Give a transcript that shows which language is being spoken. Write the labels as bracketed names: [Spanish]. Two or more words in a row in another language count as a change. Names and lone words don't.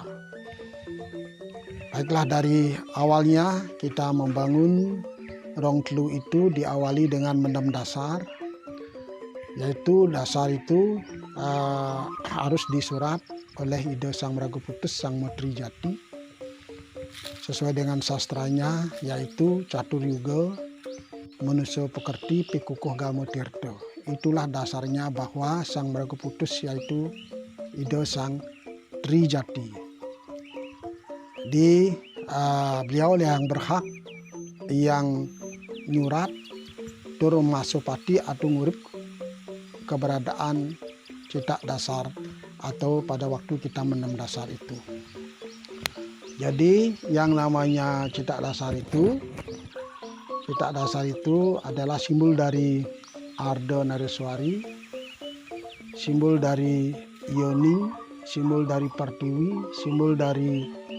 [Indonesian] Baiklah, dari awalnya kita membangun rong telu itu diawali dengan mendem dasar, yaitu dasar itu harus disurat oleh Ida Sang Meraguputus, Sang Menteri Jati, sesuai dengan sastranya, yaitu Catur Yuga Manusia Pekerti Pikukuh Gama Tirta. Itulah dasarnya bahwa Sang Meraguputus yaitu Ida Sang Trijati. Beliau yang berhak yang [Balinese] nyurat tur masupati [Indonesian] atau ngurip keberadaan cetak dasar atau pada waktu kita mendem dasar itu. Jadi yang namanya cetak dasar itu adalah simbol dari Arda Nareswari, simbol dari Yoni, simbol dari Pertiwi, simbol dari